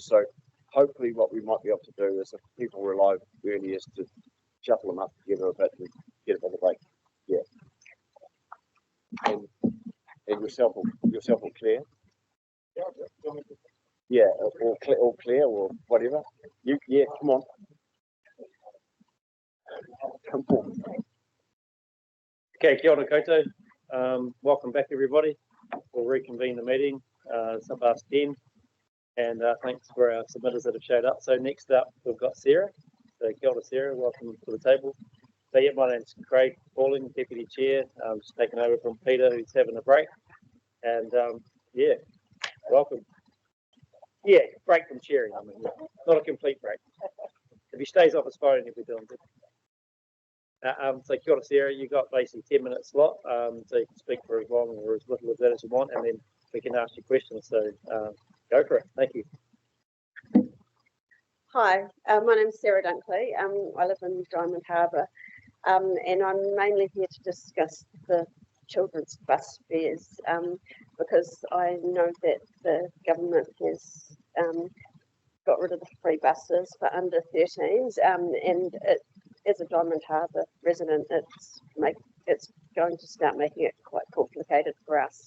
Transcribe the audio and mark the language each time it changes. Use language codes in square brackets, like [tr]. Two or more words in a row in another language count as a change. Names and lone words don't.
[en] So hopefully, what we might be able to do is, if people arrive early, is to shuffle them up together a bit and get a bit of break. Yeah. And yourself or Claire? Yeah, or Claire or whatever. Yeah, come on. Come on. [mi] Okay, kia ora koutou. [en] Welcome back, everybody. We'll reconvene the meeting. It's up past 10. And thanks for our submitters that have showed up. So next up, we've got Sarah. [mi] So kia ora, [en] Sarah. Welcome to the table. So yeah, my name's Craig Pauling, Deputy Chair. I'm just taking over from Peter, who's having a break. And yeah, welcome. Yeah, break from chairing. I mean, not a complete break. If he stays off his phone, he'll be doing good. So [mi] kia ora, [en] Sarah, you got basically 10-minute slot, so you can speak for as long or as little as that as you want, and then we can ask you questions. So go for it. Thank you. Hi, my name's Sarah Dunckley. I live in Diamond Harbour, and I'm mainly here to discuss the children's bus fares, because I know that the government has got rid of the free buses for under 13s, and as a Diamond Harbour resident, it's going to start making it quite complicated for us.